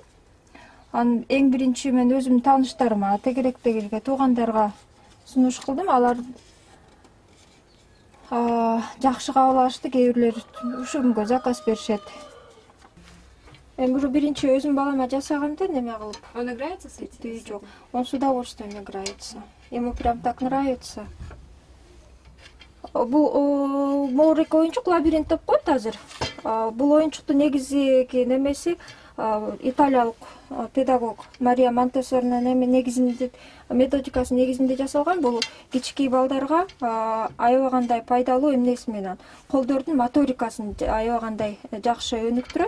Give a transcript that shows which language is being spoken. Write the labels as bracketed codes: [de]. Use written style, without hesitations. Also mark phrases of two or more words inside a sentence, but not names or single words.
[ky] Анан эң биринчи мен өзүмдүн тааныштарыма, тегеректегилерге, туугандарга сунуш кылдым. Алар жакшы кабыл алышты, кээ бирлер ушул күнгө заказ беришет. Мен уже биринчи өзүм балама жасаганда неме кылып. [ru] Он нравится с этим? [ky] Жок. [ru] Он с удовольствием играется. Ему прям так нравится. [ky] Бул моорик оюнчук лабиринт деп коет азыр. Бул оюнчуктун негизги немеси италиялык педагог Мария Монтессоринин негизинде методикасы негизинде жасалган. Бул кички балдарга аябагандай пайдалуу эмнеси менен колдордун моторикасын аябагандай жакшы өнүктүрөт.